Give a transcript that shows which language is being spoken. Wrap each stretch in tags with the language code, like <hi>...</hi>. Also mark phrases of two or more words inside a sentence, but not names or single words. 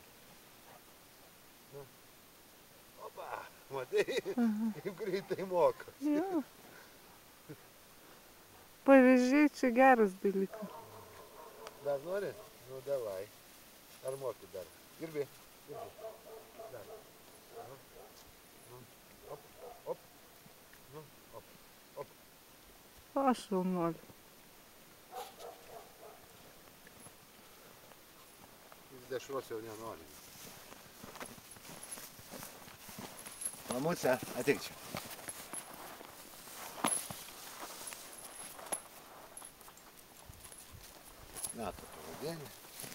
<lt>Nu. Opa. Matai, kaip greitai moka. Jo. Pavyzdžiai čia geras dalykas. Dar nori? Nu, davai. Ar moki dar? Irgi. Irgi. Dar. Nu. Nu. Op. Op. Nu. Op. Op. Aš jau noriu. Jis dešros jau nenori. Mamutė, ateik čia. Na, tu pavadėlį.</lt>